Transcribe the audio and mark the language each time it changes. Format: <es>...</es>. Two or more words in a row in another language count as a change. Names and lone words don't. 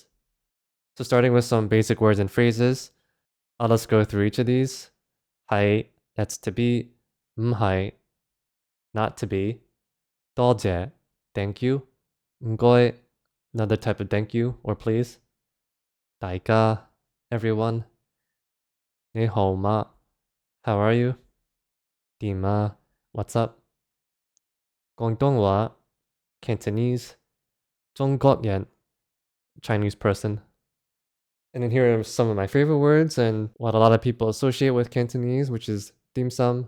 <en>So starting with some basic words and phrases, I'll just go through each of these. Hai, that's to be. Hai, not to be. Doje, thank you. Ngoi, another type of thank you or please. Daika, everyone.</en> <zh>Ni hao ma,</zh> <en>how are you? Dima, what's up? Guangdonghua, Cantonese. Zhonggokyan, Chinese person. And then here are some of my favorite words and what a lot of people associate with Cantonese, which is dim sum.</en>